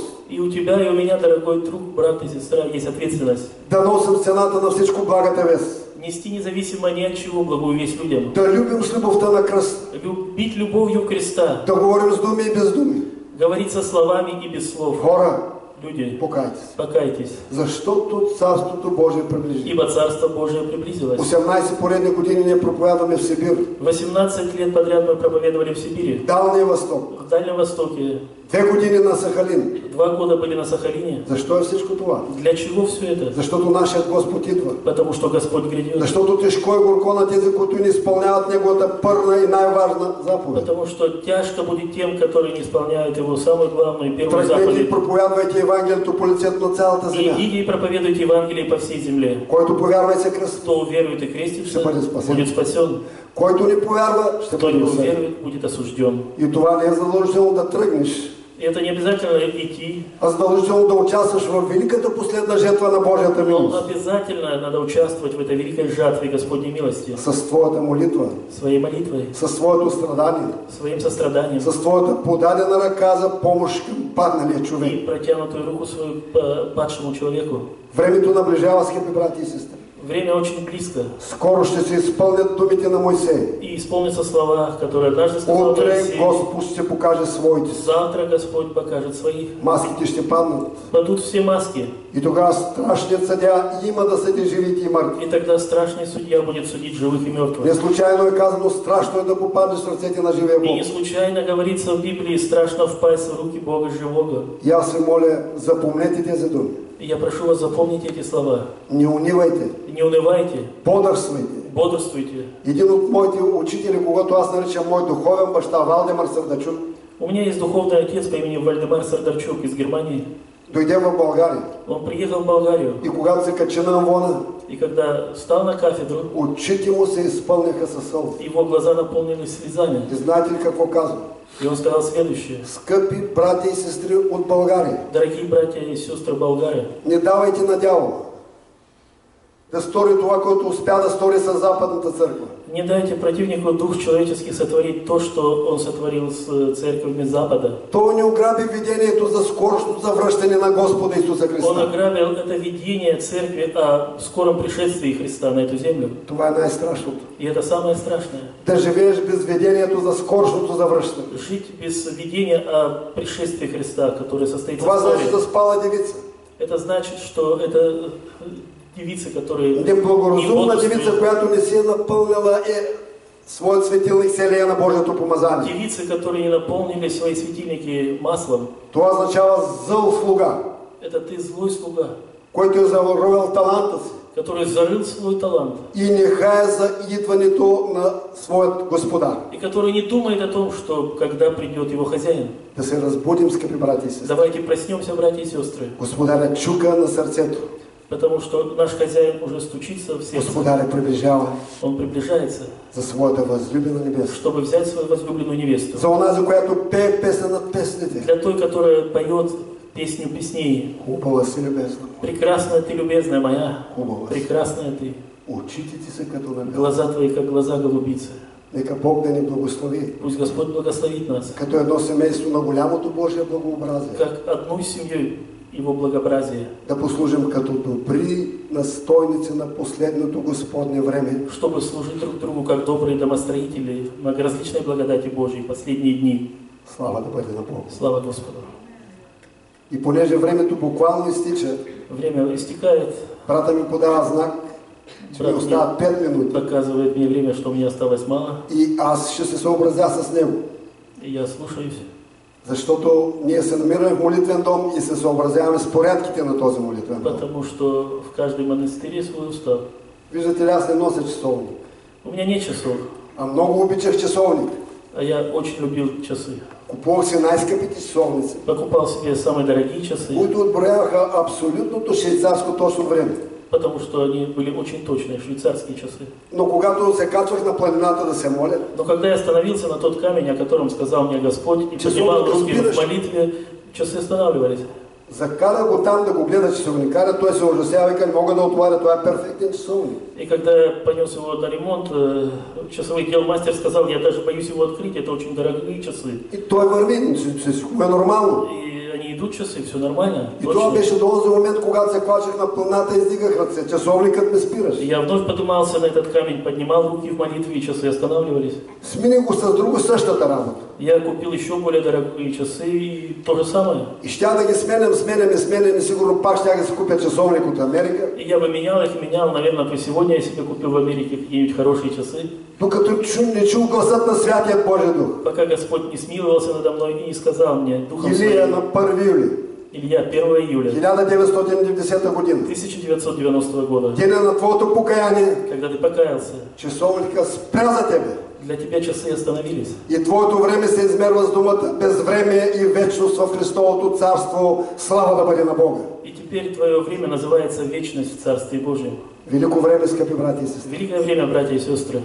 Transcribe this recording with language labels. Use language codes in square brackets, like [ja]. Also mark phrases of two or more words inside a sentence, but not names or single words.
[ru] И у тебя, и у меня, дорогой друг, брат и сестра, есть ответственность [bg] да носим цената на всичко благата вест. [ru] Нести независимо ни от чего благую весть людям. [bg] Да любим с любовта на кръст. [ru] Любить любовью креста. [bg] Да говорим с думи и без думи. [ru] Говорить со словами и без слов. [bg] Хора, [ru] Люди, покайтесь. покайтесь. [bg] Защото Царството Божие приближи. [ru] Ибо Царство Божие приблизилось. [bg] 18 поредни години ние проповядваме в Сибир. [ru] 18 лет подряд мы проповедовали в Сибири. [bg] Далния Восток. [ru] В Дальнем Востоке. [bg] 2 години на Сахалин. [ru] 2 года были на Сахалине. [bg] Защо е всичко това? [ru] Для чего все это? [bg] Защото нашият Господ идва. [ru] Потому что Господь грядет. [bg] Защото тежко е горко на тези, които не изпълняват Неговата първа и най-важна заповед. [ru] Потому что тяжко будет тем, которые не исполняют Его самую главную и первую [bg] Тръгнете и [ru] заповедь. [bg] проповядвайте Евангелието по лицето на цялата земя. [ru] Идите и проповедуйте Евангелие по всей земле. [bg] Който повярва и се кръсти, [ru] Кто уверует и крестится, [bg] Ще бъде спасен. [ru] будет спасен. [bg] който не повярва, ще [ru] Кто [bg] бъде [ru] не [bg] осъден. [ru] уверует, будет осужден. [bg] И това не е задължително да тръгнеш, [ru] И это не обязательно идти, [bg] а задължително да участваш в великата последна жетва на Божията [ru] но [bg] милост. [ru] обязательно надо участвовать в этой великой жатве Господней милости. [bg] С твоята молитва, [ru] Своей молитвой, [bg] с твоето страдание, [ru] своим состраданием [bg] с твоята подадена ръка за помощ към падналия човек. [ru] и протянутую руку свою падшему человеку. [bg] Времето наближава, скъпи брати и сестри. [ru] Время очень близко. [bg] Скоро ще се изпълнят думите на Мойсей. [ru] И исполнятся слова, которые однажды сказал [bg] Утре [ru] Моисей. [bg] Господ ще покаже своите. [ru] Завтра Господь покажет своих. [bg] Маските ще паднат. [ru] Падут все маски. [bg] И тогава страшният съдия има да съди живите и мъртви. [ru] И тогда страшный судья будет судить живых и мертвых. [bg] Не случайно е казано, страшно е да попаднеш в ръцете на живия [ru] И [bg] Бог. [ru] не случайно говорится в Библии, страшно впасть в руки Бога живого. [bg] И аз ви моля, запомнете тези думи. [ru] И я прошу вас запомнить эти слова. [bg] Не унивайте, [ru] Не унывайте, бодрствуйте. бодрствуйте. [bg] Един от моите учители, когато аз наричам мой духовен баща, Валдемар Сърдачук, [ru] У меня есть духовный отец по имени Вальдемар Сардарчук из Германии. [bg] дойде в България. [ru] Он приехал в Болгарию. [bg] И когато се качи на амвона, [ru] И когда встал на кафедру, [bg] очите му се изпълниха със сълзи. [ru] его глаза наполнились слезами. [bg] И знаете ли какво казва? [ru] И он сказал следующее. [bg] Скъпи брати и сестри от България, [ru] Дорогие братья и сестры Болгарии, [bg] не давайте на дявола да стори това, което успя да стори с Западната църква. [ru] не дайте противнику дух человеческий сотворить то, что он сотворил с церковями Запада. [bg] Той не ограби видението за скорошното завръщане на Господа Исуса [ru] Он [bg] Христа. [ru] ограбил это видение церкви о скором пришествии Христа на эту землю. [bg] Това е най-страшното. [ru] И это самое страшное. [bg] Да живееш без видението за скорошното завръщане. [ru] Жить без видения о пришествии Христа, которое состоится [bg] Това [ru] в [bg] значи да [ru] вскоре. [bg] спала девица. [ru] Это значит, что это девицы, которые [bg] Неблагоразумна девица, [ru] бодрствуют. [bg] която не си е напълнила своят светилник с елея на Божието помазание. [ru] Девицы, которые не наполнили свои светильники маслом. [bg] Това означава зъл слуга, [ru] Это ты злой слуга, [bg] който е заровил таланта си [ru] который зарыл свой талант. [bg] и не хае за идването на своят господар. [ru] И который не думает о том, что когда придет его хозяин. [bg] Да се разбудим, скъпи брати и сестри. [ru] Давайте проснемся, братья и сестры. [bg] Господарят чука на сърцето. [ru] Потому что наш хозяин уже стучится в сердце. [bg] Господарят приближава [ru] Он приближается, [bg] за своята възлюбена небеса. [ru] чтобы взять свою возлюбленную невесту. [bg] За онази, която пее песен над песните. [ru] Для той, которая поет песню песней. [bg] Хубава си, любезна. [ru] Прекрасная ты, любезная моя. [bg] Хубава си. [ru] Прекрасная ты. [bg] Очите ти са като на бял. [ru] Глаза твои, как глаза голубицы. [bg] Нека Бог да ни благослови. [ru] Пусть Господь благословит нас, [bg] Като едно семейство на голямото Божие благообразие. [ru] как одну семью Его благообразия, [bg] Да послужим като добри настойници на последното Господне време. [ru] чтобы служить друг другу, как добрые домостроители многоразличной благодати Божией в последние дни. [bg] Слава да бъде на Бог. [ru] Слава Господу. [bg] И понеже времето буквално изтича, [ru] Время истекает, [bg] брата ми подава знак, че ми Брат ми остават 5 минути. [ru] показывает мне время, что мне осталось мало, [bg] И аз ще се съобразя с него. [ru] и я слушаюсь. [bg] Защото ние се намираме в молитвен дом и се съобразяваме с порядките на този молитвен дом. [ru] Потому что в каждой монастыре свой устав. [bg] Виждате ли, аз не нося часовник. [ru] У меня нет часов, [bg] А много обичах часовник. [ru] а я очень любил часы. [bg] Купувах си най-скъпите часовници, [ru] Покупал себе самые дорогие часы, [bg] които отброяваха абсолютното швейцарско точно време. [ru] потому что они были очень точные, швейцарские часы. [bg] Но когато се качвах на планината да се моля, [ru] Но когда я остановился на тот камень, о котором сказал мне Господь, и поднимал руки в молитве, часы останавливались. [bg] закара го там да го гледа часовникаря, той се ужасява и вика, не мога да отваря, това е перфектен часовник. [ru] И когда я понес его на ремонт, часовой дел мастер сказал, я даже боюсь его открыть, это очень дорогие часы. [bg] И той върви, всичко е нормално. [ru] И они идут часы, все нормально. [bg] И това беше до този момент, когато се клачех на планата и издигах ръце. Часовникът ме спираше. [ru] Я вновь поднимался на этот камень, поднимал руки в молитве, и часы останавливались. [bg] Смени го с друго същата работа. [ru] Я купил еще более дорогие часы, и то же самое. [bg] И щя да ги сменям и сигурно пак щя да си купя часовник от Америка. [ru] И я бы менял их, наверное, по сегодня я себе купил в Америке какие-нибудь хорошие часы. [bg] Докато не чул гласът на Святият Божий Дух. [ru] Пока Господь не смиловался надо мной и не сказал мне Духом [bg] Илия [ru] Своим. [bg] на 1 юли. [ru] Илья, 1 июля [bg] 1990 година. [ru] 1990 года, [bg] Деня на твоето покаяние. [ru] когда ты покаялся, [bg] Часовника спря за тебе. [ru] для тебя часы остановились. [bg] И твоето време се измерва с думата безвремие и вечност в Христовото царство. Слава да бъде на Бога. [ru] И теперь твое время называется вечность в Царстве Божьем. [bg] Велико време, скъпи брати и сестри. [ru] Великое время, братья и сестры.